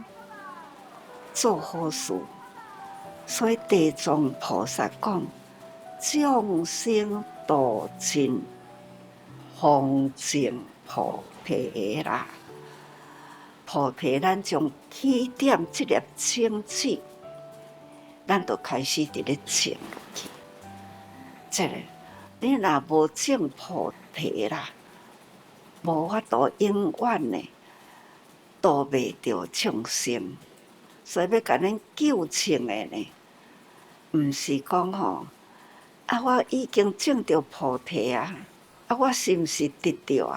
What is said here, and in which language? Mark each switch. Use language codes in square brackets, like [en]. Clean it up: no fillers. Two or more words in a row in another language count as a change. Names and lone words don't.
[nan] 做好事，所以地藏菩萨讲：众生度尽，方证菩提啦。菩提，咱从起点这粒种子，咱就开始伫咧种落去。这个，你若无种菩提啦，无法度永远呢度袂着众生。所以要甲恁纠正的呢，毋是讲吼，啊，我已经种着菩提啊，啊，我是毋是得着啊？